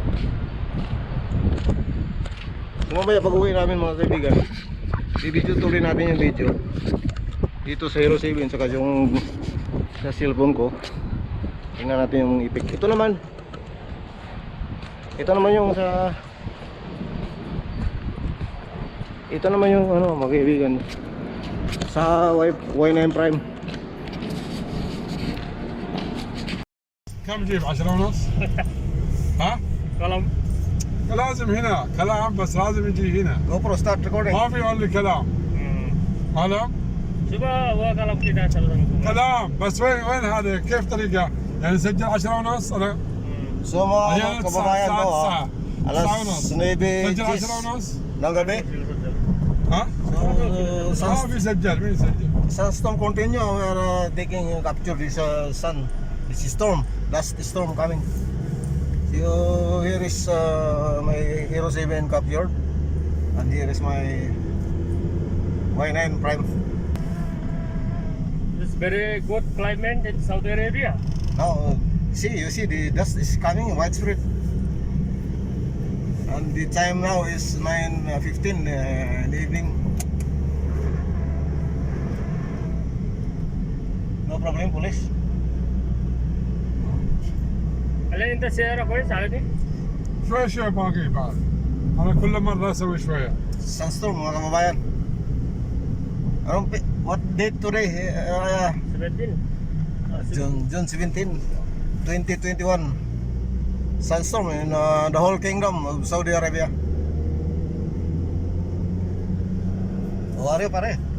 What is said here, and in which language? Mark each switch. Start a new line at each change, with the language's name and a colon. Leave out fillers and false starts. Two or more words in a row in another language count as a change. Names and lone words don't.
Filipino: So mamaya pag uwi namin mga kaibigan, i-video tuloy natin yung video dito sa Hero 7 saka yung sa cellphone ko. Tingnan natin yung ipik. Ito naman yung ano mga kaibigan, sa Y9 Prime.
Arabic: كم جيب 10 ونص؟ ها؟ كلام لازم هنا كلام بس لازم يجي هنا
English: GoPro start recording.
Arabic: ما في اونلي كلام كلام شوف هو كلام كده كلام بس وين هذا كيف طريقه؟ يعني نسجل 10 ونص انا
Filipino: So mga kababayan ko alas 9
Arabic: سجل 10 ونص
Filipino: ng gabi.
Arabic: ها؟ ما في سجل مين يسجل؟
English: Sunstorm continue. We are taking capture this sun. This is storm. Last storm coming. So here is my Hero 7 captured, and here is my Y9 Prime. It's very good climate in Saudi Arabia. Now you see the dust is coming widespread, and the time now is 9:15 in the evening. No problem, police.
Arabic: هل انت سيارة كويس على دي؟ شوي شوي باقي بعد انا كل مره اسوي شويه
Filipino: Sunstorm mga kababayan.
English: What date today? 17. June 17, 2021. Sunstorm in the whole kingdom of Saudi Arabia. How are you, pare?